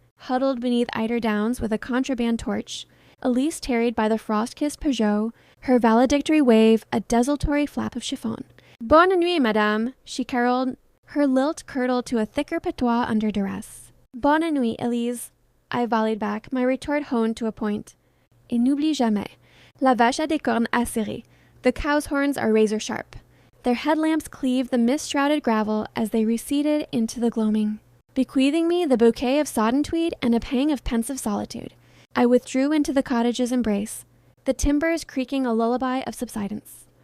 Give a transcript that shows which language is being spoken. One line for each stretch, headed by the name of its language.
English: Huddled beneath eider downs with a contraband torch, Elise tarried by the frost-kissed Peugeot, her valedictory wave a desultory flap of chiffon.
French: Bonne nuit, madame,
English: she caroled, her lilt curdled to a thicker patois under duress.
French: Bonne nuit, Elise,
English: I volleyed back, my retort honed to a point.
French: Et n'oublie jamais, la vache a des cornes acérées.
English: The cow's horns are razor-sharp. Their headlamps cleaved the mist-shrouded gravel as they receded into the gloaming, bequeathing me the bouquet of sodden tweed and a pang of pensive solitude. I withdrew into the cottage's embrace, the timbers creaking a lullaby of subsidence.